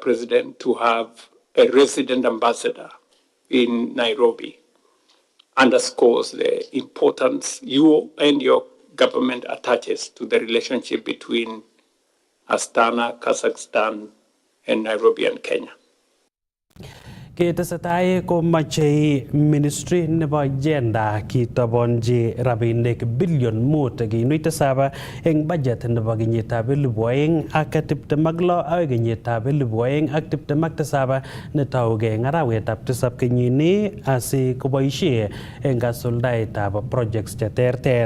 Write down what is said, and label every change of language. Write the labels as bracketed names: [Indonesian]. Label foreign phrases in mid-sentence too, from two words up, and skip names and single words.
[English] President, to have a resident ambassador in Nairobi underscores the importance you and your government attaches to the relationship between Astana, Kazakhstan, and Nairobi and Kenya. [Kalenjin] Ketesetai komache ministry nebo agenda kitobonji rabinik billion 5.7 eng budget nebo kenyitab 2026 akoi kenyitab 2027 netougei eng arawetab 7 kenyini asikoboisie eng kasuldaetab projects cheterter.